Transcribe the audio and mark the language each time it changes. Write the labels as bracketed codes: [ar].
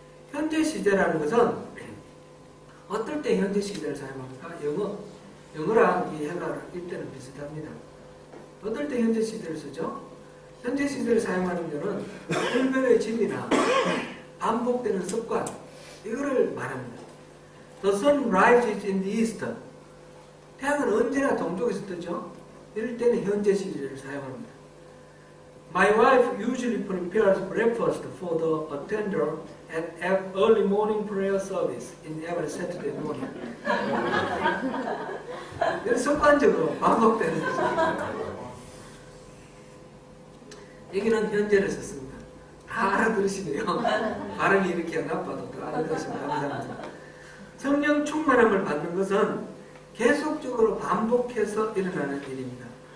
[ko] 현재 시제라는 것은 어떨 때 현재 시제를 사용합니까? 영어랑 이 헬라어 일때는 비슷합니다. 어떨 때 현재 시제를 쓰죠? 현재 시제를 사용하는 것은 불변의 진리나 반복되는 습관, 이거를 말합니다. [en] The sun rises in the east. [ko] 태양은 언제나 동쪽에서 뜨죠. 이럴 때는 현재 시제를 사용합니다. [en] My wife usually prepares breakfast for the attender at early morning prayer service in every Saturday morning. [ko] 이런 습관적으로 반복되는 것입니다. 여기는 현재를 썼습니다. 다 알아들으시네요. 발음이 이렇게 나빠도 다 알아들으시면 감사합니다. 성령 충만함을 받는 것은 계속적으로 반복해서 일어나는 일입니다.